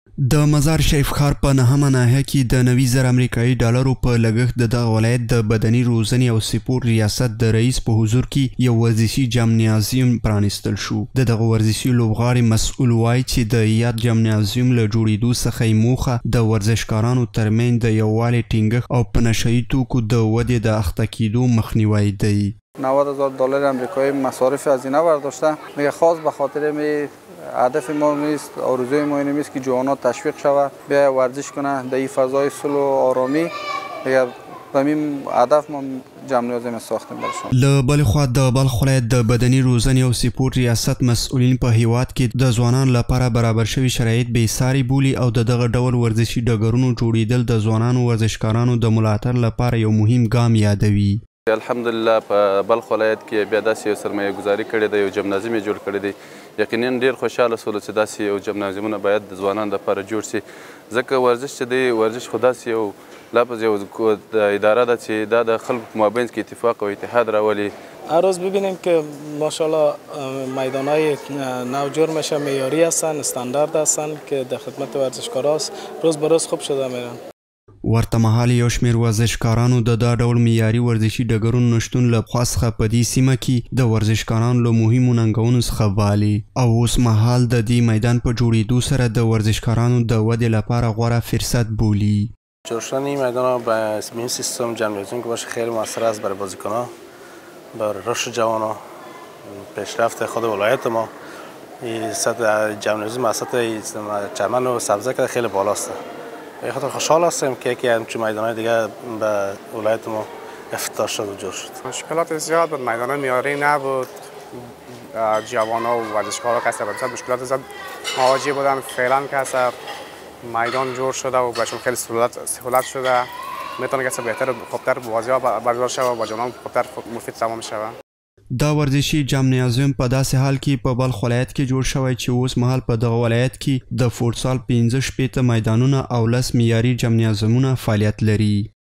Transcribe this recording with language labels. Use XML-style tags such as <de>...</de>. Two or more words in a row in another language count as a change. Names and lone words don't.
<ps>د مزار شریف ښار په نهمه ناحیه کې د 90,000 امریکایي ډالرو په لګښت د دغه ولایت د بدني روزنې او سپورت ریاست د رئیس په حضور کې یو ورزشي جمنازیوم پرانیستل شو. د دغه ورزشي لوبغاړي مسؤل وایي چې د یاد جمنازیوم له جوړېدو څخه یې موخه د ورزشکارانو ترمنځ د یووالي ټینګښت او په نشهیي توکو د ودې د اخته کېدو مخنیوی دی.</ps> <fa>90,000 دلار آمریکایی مصارف هزینه برداشته. میگه خاص به خاطر هدف ما نیست، آرزوی ما این نیست که جوانات تشویق شود بیا ورزش کنه در این فضای صلح و آرامی. میگه به این هدف ما جمنازیوم ساختیم برشان.</fa> <ps>له بلې خوا د بلخ ولایت د بدني روزنې او سپورت ریاست مسؤلین په هیواد کې د ځوانانو لپاره برابر شوي شرایط بېساري بولي او د دغه ډول ورزشي ډګرونو جوړېدل د ځوانانو ورزشکارانو د ملاتړ لپاره یو مهم ګام یادوي. الحمدلله په بلخ ولایت کې بیا داسې یو سرمایه ګزاري کړې ده، یو جمنازیوم یې جوړ کړی دی. یقینا ډېر خوشحاله سولو چې داسې یو جمنازیومونه باید د ځوانانو لپاره جوړ شي، ځکه ورزش چې دی ورزش خو داسې یو لفظ یو اداره ده چې دا د خلکو په مابینځ کې اتفاق او اتحاد راولي.</ps> <fa>هر روز ببینیم که ماشاءالله میدانهای نو جور میشه، معیاری هستن، استاندارد هستن که در خدمت ورزشکارا روز به روز خوب شده میرن.</fa> <ps>ورته مهال یو شمېر ورزشکارانو د دا ډول معیاري ورزشي ډګرونو نشتون له پخوا څخه په دې سیمه کې د ورزشکارانو له مهمو ننګونو څخه بالي او اوس مهال د دې میدان په جوړېدو سره د ورزشکارانو د ودې لپاره غوره فرصت بولي.</ps> <fa>جوړ شدن این میدان با این سیستم جمنازیوم که باشه خیلی موثر است برای بازیکنان، برای رشد جوانان، پیشرفت خود ولایت ما. این سطح جمنازیوم از سطح چمن و سبزه که خیلی بالاست. به خاطر خوشحال هستم که یکی همچون میدانهای دیگه به ولایت ما افتتاح شد و جور شد. مشکلات زیاد بود، میدان معیاری نبود، جوانان و ورزشکارا کسب مشکلات زیاد مواجه بودن. فعلا که میدان جور شده و بهشون خیلی سهولت شده، میتونه که بهتر و خوبتر بازی‌ها برگزار شود و با جوانان خوبتر مفید تمام شود.</fa> <ps>دا ورزشي جمنازیوم په داسې حال کې په بلخ ولایت کې جوړ شوی چې اوس مهال په دغه ولایت کې د فوټسال 15 میدانونه او 10 معیاري جمنازیومونه فعالیت لري.</ps>